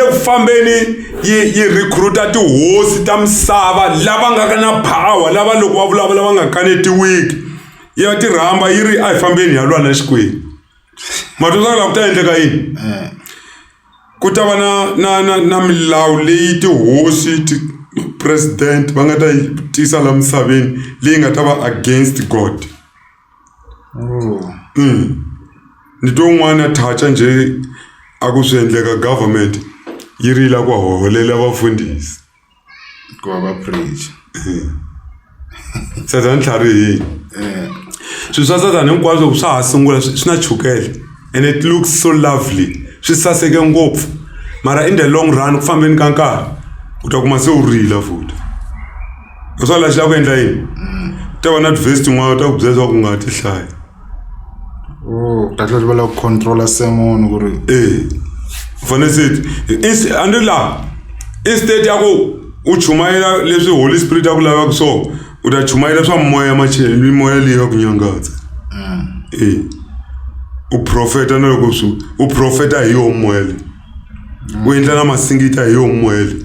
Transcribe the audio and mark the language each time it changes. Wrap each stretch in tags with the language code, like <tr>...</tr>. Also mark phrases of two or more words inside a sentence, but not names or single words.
<ts>ku fambeni yi recruita tihosi ta misava lava nga na power lava loko va vulavula va nga kanetiwiki ya ti rhamba yi ri a hi fambeni ya lwa na Xikwembu matwisaka la ku ta endleka yini ku ta va na milawu leyi tihosi president va nga ta yi tisa la misaveni leyi nga ta va</ts> <en>against God</en> <ts>ni to n'wana ya thacha nje a ku swi endleka government yi rila ku holela vafundhisi ku va preach Satana tlhari swilo swa Satana hinkwaswo swa ha sungula swi na chukele</ts> <en>and it looks so lovely</en> <ts>swi saseke ngopfu mara</ts> <en>in the long run</en> <ts>ku fambeni ka nkarhi u ta kuma se u rila futhi swa la xi la ku endla yini ta va na verse tin'wana ta ku byela ku nga ti hlaya ta tlhela va la ku controla sermon ku ri fanele se andi la instead ya ku u chumayela leswi Holy Spirit ya ku lavaka so u ta chumayela swa moya machela mimoya leyi ya ku nyangatsa u profeta na loko swi u profeta hi yo moya leyi u endla na masingita hi yo moya leyi</ts>